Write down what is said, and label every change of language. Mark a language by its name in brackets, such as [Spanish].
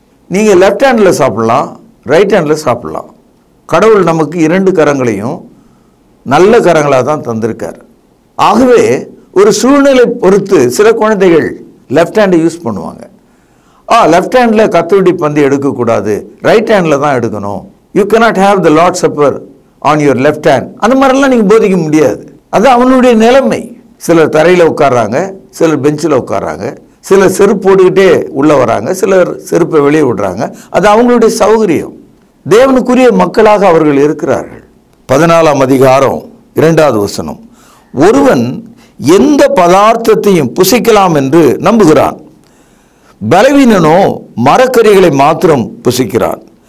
[Tamil] நீங்கள் left handle சாப்பிட்லாம், right handle சாப்பிட்லாம். கடவுள் நமக்கு 2 கரங்களையும் நல்ல கரங்களாக தான் தந்திருக்கார். ஆகவே ஒரு சூழ்நிலை பொறுத்து சில குழந்தைகள் லெஃப்ட் ஹேண்டை யூஸ் பண்ணுவாங்க. லெஃப்ட் ஹேண்டில் கத்தோடி பந்து எடுக்கக்கூடாது, ரைட் ஹேண்டில் தான் எடுக்கணும். [English] You cannot have the Lord's Supper on your left hand. [Tamil] அந்த மாதிரிலாம் நீங்கள் போதிக்க முடியாது. அது அவனுடைய நிலைமை. சிலர் தரையில் உட்கார்றாங்க, சிலர் பெஞ்சில் உட்கார்றாங்க, சிலர் செருப்பு போட்டுக்கிட்டே உள்ளே வராங்க, சிலர் செருப்பை வெளியே விடுறாங்க. அது அவங்களுடைய சௌகரியம். தேவனுக்குரிய மக்களாக அவர்கள் இருக்கிறார்கள். 14ஆம் அதிகாரம் 2வது வசனம், ஒருவன் எந்த பதார்த்தத்தையும் புசிக்கலாம் என்று நம்புகிறான், பலவீனனோ மரக்கறிகளை மாத்திரம் புசிக்கிறான்.